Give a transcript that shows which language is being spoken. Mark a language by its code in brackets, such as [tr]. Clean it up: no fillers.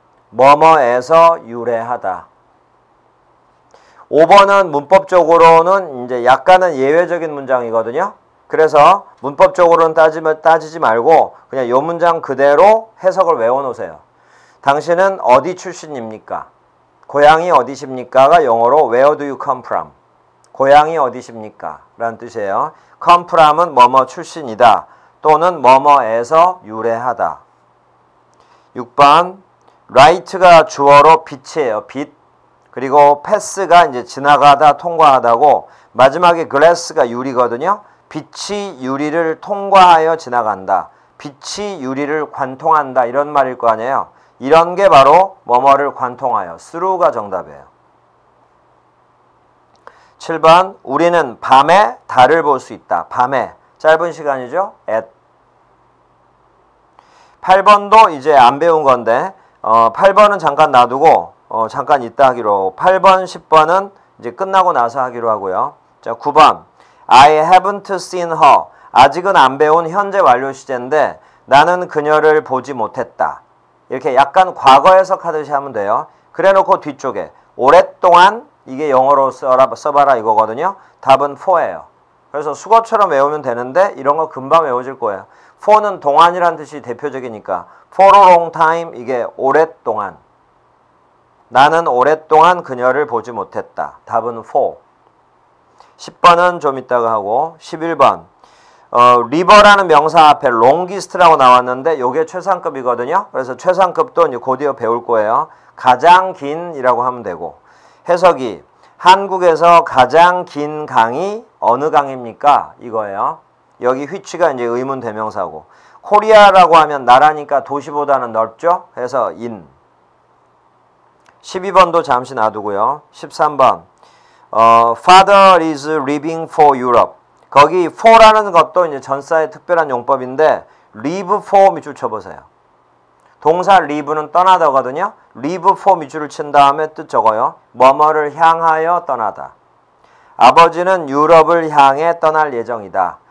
[ko] 뭐뭐에서 유래하다. 5번은 문법적으로는 이제 약간은 예외적인 문장이거든요. 그래서 문법적으로는 따지지 말고 그냥 이 문장 그대로 해석을 외워놓으세요. 당신은 어디 출신입니까? 고향이 어디십니까가 영어로 [en] Where do you come from? [ko] 고향이 어디십니까? 라는 뜻이에요. come from은 뭐뭐 출신이다. 또는 뭐뭐에서 유래하다. 6번 right가 주어로 빛이에요. 빛. 그리고 pass가 이제 지나가다, 통과하다고, 마지막에 glass가 유리거든요. 빛이 유리를 통과하여 지나간다. 빛이 유리를 관통한다. 이런 말일 거 아니에요. 이런 게 바로 뭐뭐를 관통하여. through가 정답이에요. 7번 우리는 밤에 달을 볼 수 있다. 밤에. 짧은 시간이죠. at. 8번도 이제 안 배운 건데 8번은 잠깐 놔두고 잠깐 이따 하기로. 8번, 10번은 이제 끝나고 나서 하기로 하고요. 자, 9번 [en] I haven't seen her. [ko] 아직은 안 배운 현재 완료 시제인데 나는 그녀를 보지 못했다. 이렇게 약간 과거 해석하듯이 하면 돼요. 그래놓고 뒤쪽에 오랫동안 이게 영어로 써봐라 이거거든요. 답은 for예요. 그래서 수거처럼 외우면 되는데 이런 거 금방 외워질 거예요. for는 동안이라는 뜻이 대표적이니까 [en] for a long time [ko] 이게 오랫동안. 나는 오랫동안 그녀를 보지 못했다. 답은 for. 10번은 좀 이따가 하고 11번 리버라는 명사 앞에 longest라고 나왔는데 요게 최상급이거든요. 그래서 최상급도 이제 곧이어 배울 거예요. 가장 긴이라고 하면 되고 해석이 한국에서 가장 긴 강이 어느 강입니까? 이거예요. 여기 which가 이제 의문 대명사고 코리아라고 하면 나라니까 도시보다는 넓죠. 그래서 in. 12번도 잠시 놔두고요. 13번 [en] Father is leaving for Europe. [ko] 거기 for라는 것도 이제 전사의 특별한 용법인데 leave for 밑줄 쳐보세요. 동사 leave는 떠나다거든요. leave for 밑줄을 친 다음에 뜻 적어요. 뭐뭐를 향하여 떠나다. 아버지는 유럽을 향해 떠날 예정이다.